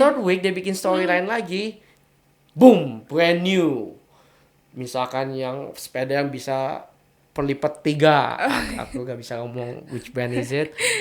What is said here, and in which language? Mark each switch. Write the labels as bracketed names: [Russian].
[English] third week [Indonesian] dia bikin storyline lagi. [English] Boom, brand new. [Indonesian] Misalkan yang sepeda yang bisa perlipat 3. Aku gak bisa ngomong [English] which brand is it.